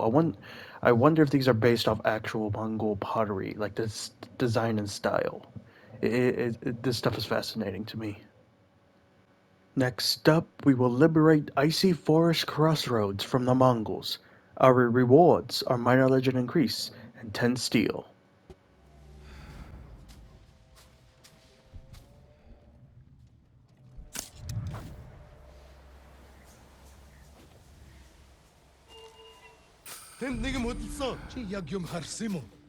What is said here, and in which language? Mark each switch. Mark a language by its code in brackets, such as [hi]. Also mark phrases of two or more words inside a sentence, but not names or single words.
[en] I wonder if these are based off actual Mongol pottery, like this design and style. This stuff is fascinating to me. Next up, we will liberate Icy Forest Crossroads from the Mongols. Our rewards are minor legend increase and 10 steel. [mn] Тэнд нэг юм хөдөлсөн. Чи яг юм харсан юм уу?